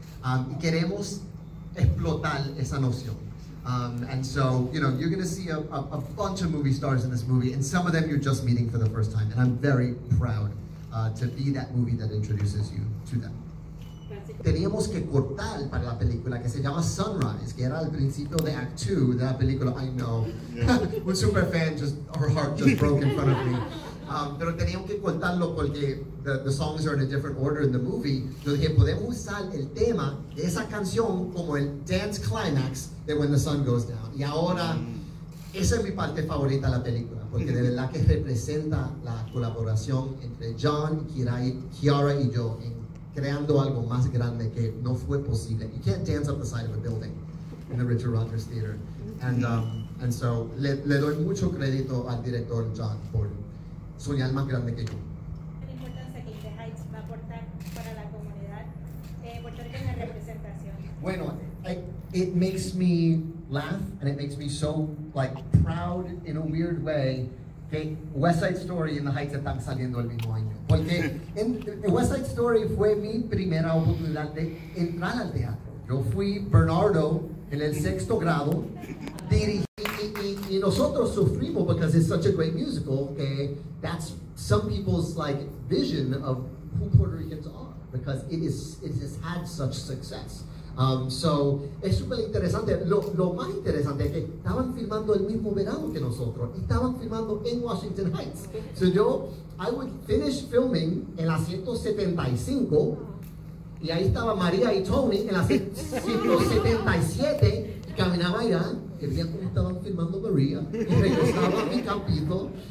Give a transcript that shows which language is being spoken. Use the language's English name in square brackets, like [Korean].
[Spanish] Y queremos explotar esa noción. [English] And so, you know, you're going to see a bunch of movie stars in this movie, and some of them you're just meeting for the first time. And I'm very proud to be that movie that introduces you to them. [Spanish] Teníamos que cortar para la película que se llama Sunrise, que era al principio de Act 2 de la película. [English] I know, [Spanish] un super fan, [English] her heart just broke in front of me. [Spanish] Pero teníamos que cortarlo porque [English] the songs are in a different order in the movie. [Spanish] Yo dije, podemos usar el tema de esa canción como el dance climax de When the Sun Goes Down. Y ahora, esa es mi parte favorita de la película, porque de verdad que representa la colaboración entre John, Kiara y yo en creando algo más grande que no fue posible. [English] You can't dance up the side of a building in the Richard Rodgers Theater. And so [Spanish] le doy mucho crédito al director John por soñar más grande que yo. La importancia que The Heights va a aportar para la comunidad puertorriqueña en representación. Bueno, [English] it makes me laugh, and it makes me so like proud in a weird way [Spanish] que West Side Story y The Heights están saliendo el mismo año. Porque en West Side Story fue mi primera oportunidad de entrar al teatro. Yo fui Bernardo en el 6º grado, dirigí, y nosotros sufrimos [English] because it's such a great musical, [Spanish] que [English] that's some people's like vision of who Puerto Ricans are, because it has had such success. [Spanish] So, es súper interesante. Lo más interesante es que estaban filmando el mismo verano que nosotros. Estaban filmando en Washington Heights. [English] So I would finish filming [Spanish] en la 175 y ahí estaba María y Tony en la 177 y caminaba allá y veía cómo estaban filmando María y regresaba a mi campito.